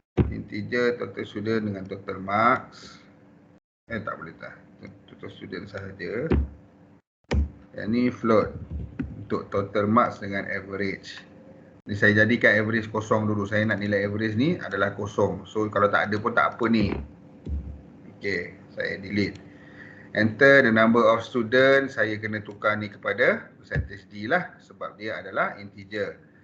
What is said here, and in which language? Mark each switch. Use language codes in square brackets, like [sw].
[ms] Integer, total student dengan total marks. Tak boleh tak. Total student sahaja. Yang ni float. Untuk total marks dengan average. Ni saya jadikan average kosong dulu. Saya nak nilai average ni adalah kosong. So kalau tak ada pun tak apa ni. Okay, saya delete. [en] Enter the number of students. [ms] Saya kena tukar ni kepada percentage D lah. Sebab dia adalah integer.